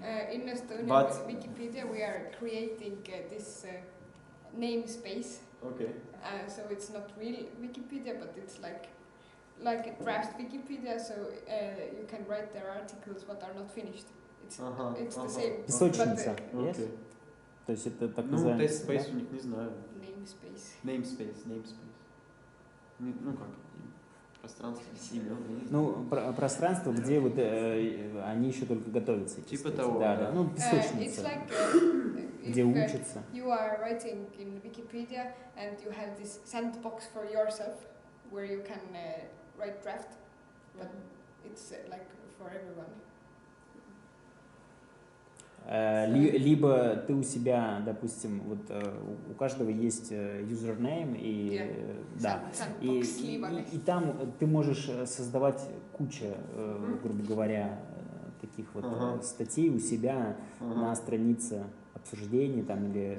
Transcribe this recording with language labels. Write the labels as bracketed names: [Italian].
[English] In Estonian Wikipedia, we are creating this namespace. Okay. So it's not real Wikipedia, but it's like a draft Wikipedia. So you can write their articles, but are not finished. It's the same. [Russian] Песочница, yes? То есть это так называемый... Ну, text-space у них не знаю. [English] Namespace. [Russian] Ну как, пространство, имя. Ну, пространство, где вот они еще только готовятся. Типа того, да. Ну, песочница, где учатся. [English] You are writing in Wikipedia and you have this sandbox for yourself where you can write draft, but it's like for everyone. [Russian] Либо ты у себя, допустим, вот у каждого есть юзернейм и да, и там ты можешь создавать кучу, грубо говоря, таких вот статей у себя на странице обсуждений там или.